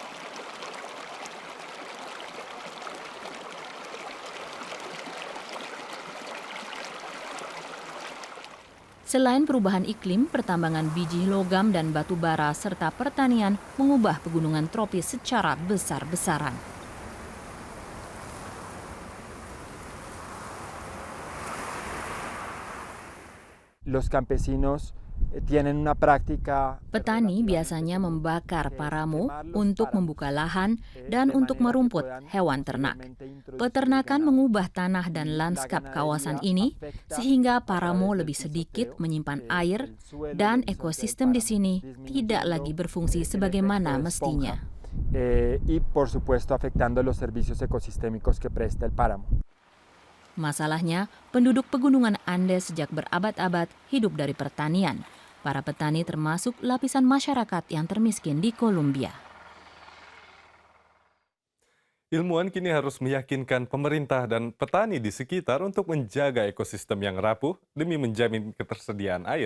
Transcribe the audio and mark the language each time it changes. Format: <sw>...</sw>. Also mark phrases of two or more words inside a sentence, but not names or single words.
<id>Selain perubahan iklim, pertambangan biji logam dan batu bara serta pertanian mengubah pegunungan tropis secara besar-besaran.</id> <es>Los campesinos tienen una práctica.</es> <id>Petani biasanya membakar paramo untuk membuka lahan dan untuk merumput hewan ternak. Peternakan mengubah tanah dan lanskap kawasan ini sehingga paramo lebih sedikit menyimpan air dan ekosistem di sini tidak lagi berfungsi sebagaimana mestinya.</id> <es>Y por supuesto afectando los servicios ecosistémicos que presta el páramo.</es> <id>Masalahnya, penduduk pegunungan Andes sejak berabad-abad hidup dari pertanian. Para petani termasuk lapisan masyarakat yang termiskin di Kolombia. Ilmuwan kini harus meyakinkan pemerintah dan petani di sekitar untuk menjaga ekosistem yang rapuh demi menjamin ketersediaan air.</id>